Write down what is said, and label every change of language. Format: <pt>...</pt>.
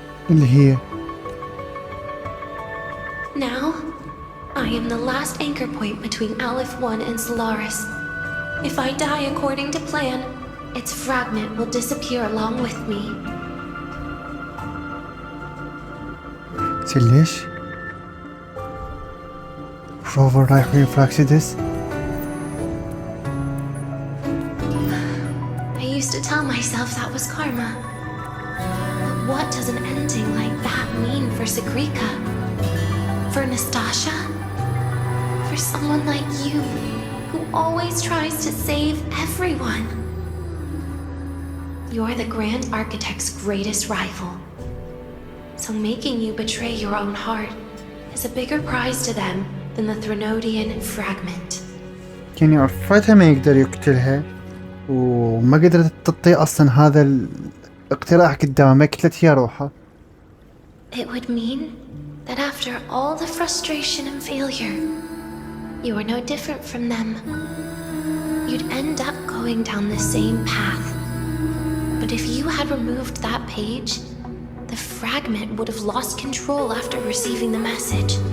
<ar>اللي هي</ar> <en>Now, I am the last anchor point between Aleph One and Solaris. If I die according to plan, its fragment will disappear along with me.</en> <ar>ليش؟ روفر رايح ويا فراكسيدس؟</ar> <en>I used to tell myself that was karma. But what does an ending like that mean for Sigrika? For Nastasha? For someone like you, who always tries to save everyone? You're the Grand Architect's greatest rival. So making you betray your own heart is a bigger prize to them than the Threnodian fragment.</en> <ar>يعني عرفتها ما يقدر يقتلها وما قدرت تطي أصلا هذا الاقتراح قدامه قتلت هي روحها.</ar> <en>It would mean that after all the frustration and failure, you are no different from them. You'd end up going down the same path. But if you had removed that page, the fragment would have lost control after receiving the message.</en>